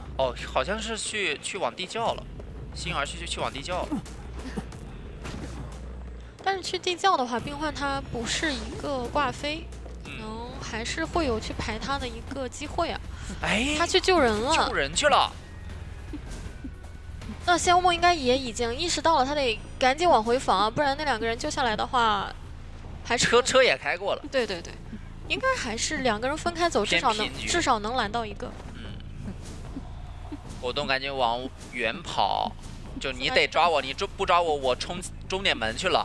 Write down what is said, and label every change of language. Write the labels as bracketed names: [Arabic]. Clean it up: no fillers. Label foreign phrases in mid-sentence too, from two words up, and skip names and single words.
[Chinese] 哦，好像是去往地窖了，幸運兒去往地窖了。但是去地窖的話，病患他不是一個掛飛，還是會有去排他的一個機會啊。哎，他去救人了，救人去了。那西安沃夢應該也已經意識到了，他得趕緊往回防，不然那兩個人救下來的話，還是車也開過了。對對對，應該還是兩個人分開走，至少能攔到一個。果凍趕緊往遠跑，就你得抓我，你不抓我，我衝終點門去了。